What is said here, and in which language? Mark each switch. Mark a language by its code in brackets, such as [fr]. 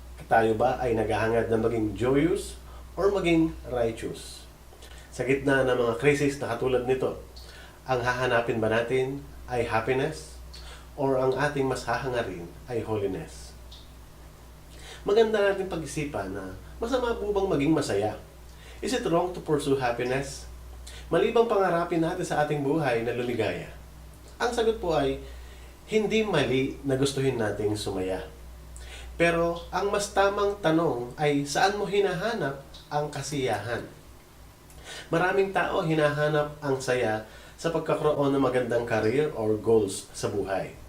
[tl] Tayo ba ay naghahangad na maging joyous or maging righteous? Sa gitna ng mga krisis na katulad nito, ang hahanapin ba natin ay happiness or ang ating mas hahangarin ay holiness? Maganda natin pag-isipan na masama po bang maging masaya? [en] Is it wrong to pursue happiness? [tl] Malibang pangarapin natin sa ating buhay na luligaya. Ang sagot po ay Hindi mali na gustuhin nating sumaya. Pero ang mas tamang tanong ay saan mo hinahanap ang kasiyahan? Maraming tao hinahanap ang saya sa pagkakaroon ng magandang career or goals sa buhay.